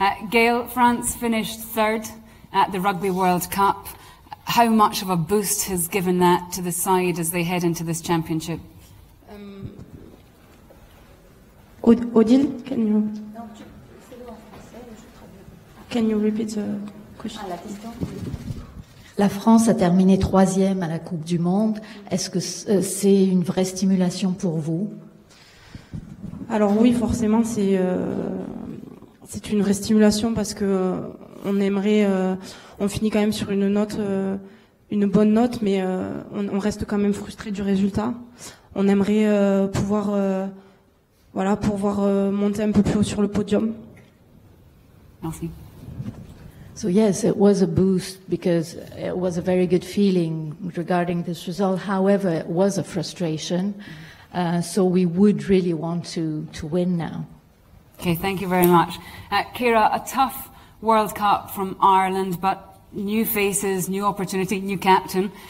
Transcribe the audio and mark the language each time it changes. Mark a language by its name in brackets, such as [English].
[English] Gail, France finished 3rd at the Rugby World Cup. How much of a boost has given that to the side as they head into this championship? Odile, can you repeat the question? [French] La France a terminé 3e à la Coupe du Monde. Est-ce que c'est une vraie stimulation pour vous? Alors oui, forcément, c'est une vraie stimulation parce que on aimerait, on finit quand même sur une note, une bonne note, mais on reste quand même frustré du résultat. On aimerait pouvoir monter un peu plus haut sur le podium. Merci. [English] So yes, it was a boost because it was a very good feeling regarding this result. However, it was a frustration. So we would really want to win now. Okay, thank you very much. Ciara, a tough World Cup from Ireland, but new faces, new opportunity, new captain.